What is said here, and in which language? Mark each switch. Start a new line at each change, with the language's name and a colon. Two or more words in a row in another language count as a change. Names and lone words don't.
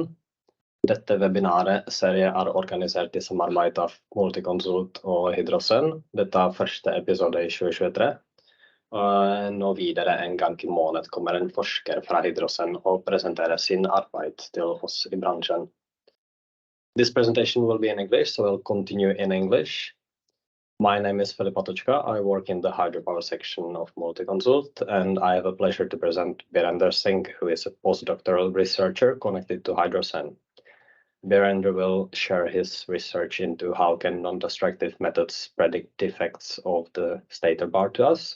Norwegian: Dette webinaret-serie er organisert i samarbeid av Multiconsult og Hydrogen. Dette er første episode i 2023. Nå videre en gang i måned kommer en forsker fra Hydrogen og presenterer sin arbeid til oss i bransjen.
English: This presentation will be in English, so we'll continue in English. My name is Filip Patočka. I work in the hydropower section of Multiconsult, and I have a pleasure to present Birender Singh, who is a postdoctoral researcher connected to Hydrogen. Birender will share his research into how can non-destructive methods predict defects of the Stator Bar to us.